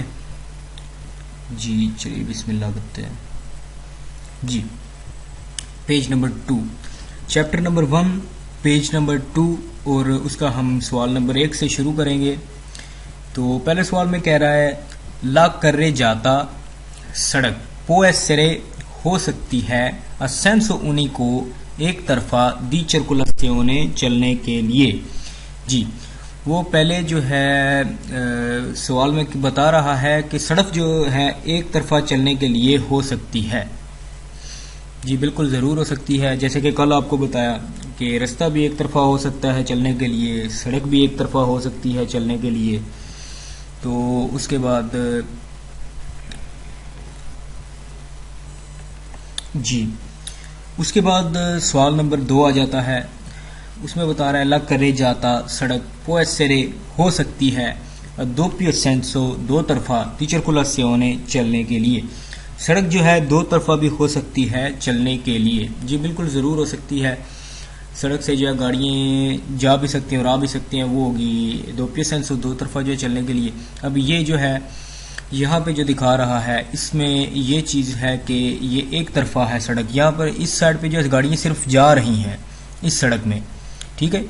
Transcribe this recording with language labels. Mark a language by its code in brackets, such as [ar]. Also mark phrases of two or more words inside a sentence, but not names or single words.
[ur] جی چلیے بسم اللہ کرتے ہیں۔ جی پیج نمبر 2، چیپٹر نمبر 1 پیج نمبر 2، اور اس کا ہم سوال نمبر 1 سے شروع کریں گے۔ تو پہلے سوال میں کہہ رہا ہے [it] la carreggiata [ur] سڑک [it] può essere [ur] ہو سکتی ہے [it] a senso unico [ur] ایک طرفہ [it] di circolazione [ur] چلنے کے لیے۔ جی وہ پہلے جو ہے سوال میں بتا رہا ہے کہ سڑک جو ہے ایک طرفہ چلنے کے لیے ہو سکتی ہے۔ جی بالکل ضرور ہو سکتی ہے، جیسے کہ کل آپ کو بتایا کہ رستہ بھی ایک طرفہ ہو سکتا ہے چلنے کے لیے، سڑک بھی ایک طرفہ ہو سکتی ہے چلنے کے لیے۔ تو اس کے بعد سوال نمبر 2 آ جاتا ہے۔ اس میں بتا رہا ہے [it] la carreggiata [ur] سڑک [it] può essere [ur] ہو سکتی ہے [it] doppio senso [ur] دو طرفہ [it] di circolazione [ur] چلنے کے لیے۔ سڑک جو ہے دو طرفہ بھی ہو سکتی ہے چلنے کے لیے۔ جی بالکل ضرور ہو سکتی ہے، سڑک سے جو ہے گاڑیاں جا بھی سکتی ہیں اور آ بھی سکتی ہیں، وہ ہوگی [it] doppio senso [ur] دو طرفہ جو ہے چلنے کے لیے۔ اب یہ جو ہے یہاں پہ جو دکھا رہا ہے اس میں یہ چیز ہے کہ یہ ایک طرفہ ہے سڑک، یہاں پر اس سائڈ پہ جو ہے گاڑیاں صرف جا رہی ہیں اس سڑک میں، ٹھیک ہے۔